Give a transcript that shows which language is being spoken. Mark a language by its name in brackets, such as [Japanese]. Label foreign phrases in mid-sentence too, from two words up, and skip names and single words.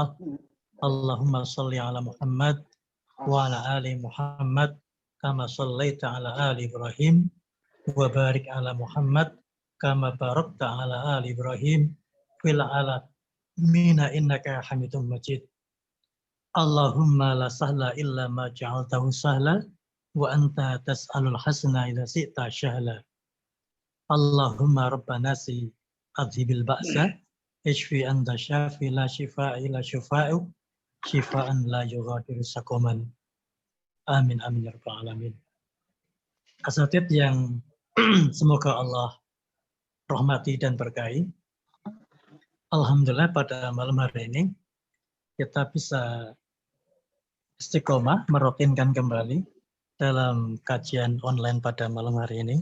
[Arabic] اللهم صل على محمد وعلى آل محمد كما صليت على آل إبراهيم وبارك على محمد كما باركت على آل إبراهيم في العالمين إنك حميد مجيد. اللهم لا سهل إلا ما جعلته سهلا وأنت تجعل الحزن إذا شئت سهلا. اللهم ربنا أذهب البأس اشف أنت الشافي لا شفاء إلا شفاؤك شفاء لا يغادر سقما. آمين آمين يا رب العالمين. [Indonesian] Asatid yang semoga Allah rahmati dan berkahi. Alhamdulillah pada malam hari ini kita bisa istiqomah merutinkan kembali dalam kajian online pada malam hari ini.